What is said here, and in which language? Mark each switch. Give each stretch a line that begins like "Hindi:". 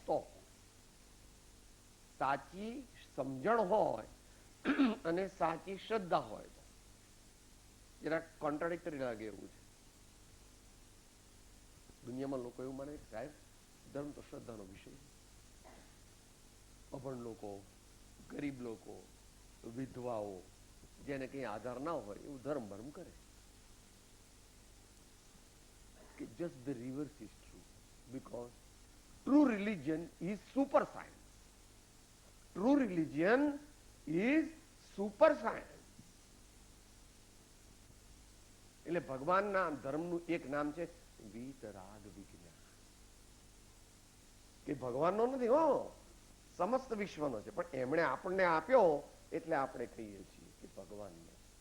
Gujarati: તો સાચી સમજણ હોય અને સાચી શ્રદ્ધા હોય તો જરા કોન્ટ્રાડિક્ટરી લાગે એવું છે. દુનિયામાં લોકો એવું માને કે સાહેબ ધર્મ તો શ્રદ્ધાનો વિષય છે. અભણ લોકો, ગરીબ લોકો, વિધવાઓ, જેને કઈ આધાર ના હોય એવું ધર્મ ભર્મ કરે.
English: કે just the reverse is true, because true religion is super science. True religion is super science.
Gujarati: એટલે ભગવાનના ધર્મનું એક નામ છે વિતરાગ વિજ્ઞાન. કે ભગવાનનો નથી, હો, સમસ્ત વિશ્વનો છે, પણ એમણે આપણને આપ્યો એટલે આપણે કહીએ છીએ કે ભગવાનનો.